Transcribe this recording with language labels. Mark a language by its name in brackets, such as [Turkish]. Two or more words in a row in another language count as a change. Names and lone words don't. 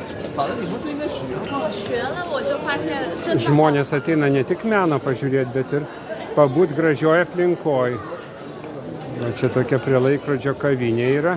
[Chinese] 早的你不是应该学吗？我学了，我就发现真的好 [Lithuanian] Žmonės ateina ne tik meno pažiūrėti, bet ir pabūt gražioje aplinkoje. Va čia tokia prie laikrodžio kavinė yra.